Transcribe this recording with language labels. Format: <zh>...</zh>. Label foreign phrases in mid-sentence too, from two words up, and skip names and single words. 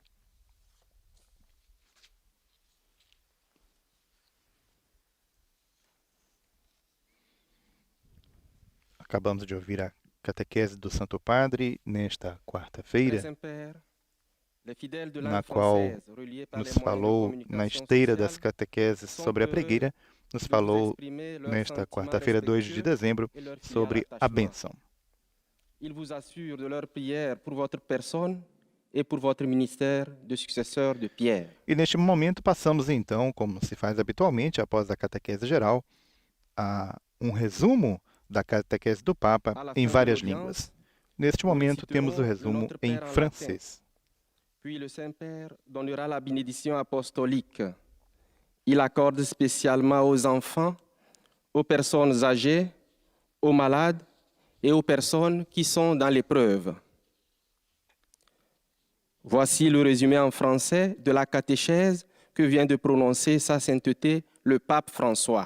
<pt>Acabamos de ouvir a catequese do Santo Padre nesta quarta-feira, na qual nos falou, na esteira das catequeses sobre a pregueira, nos falou nesta quarta-feira, 2 de dezembro, sobre a bênção.</pt> <fr>Ils vous assurent de leur prière pour votre personne et pour votre ministère de successeur de Pierre.</fr> <pt>E neste momento passamos então, como se faz habitualmente após a catequese geral, a um resumo da catequese do Papa em várias línguas. Neste momento temos o resumo em francês.</pt> <fr>Puis le Saint-Père donnera la bénédiction apostolique. Il accorde spécialement aux enfants, aux personnes âgées, aux malades et aux personnes qui sont dans l'épreuve. Voici le résumé en français de la catéchèse que vient de prononcer Sa Sainteté le Pape François.</fr>